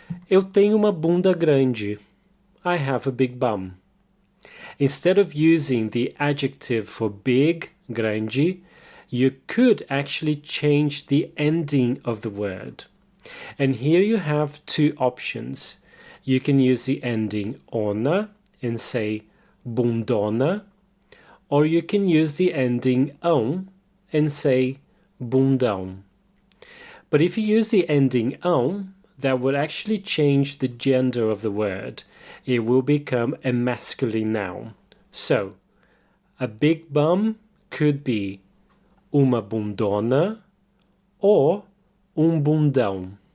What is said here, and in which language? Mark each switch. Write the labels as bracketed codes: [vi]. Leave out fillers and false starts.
[pt] Eu tenho uma bunda grande. [en] I have a big bum. Instead of using the adjective for big, grande, you could actually change the ending of the word. And here you have two options. You can use the ending ona and say bundona, or you can use the ending ão and say bundão. But if you use the ending ão, that would actually change the gender of the word. It will become a masculine noun. So, a big bum could be uma bundona or bundão.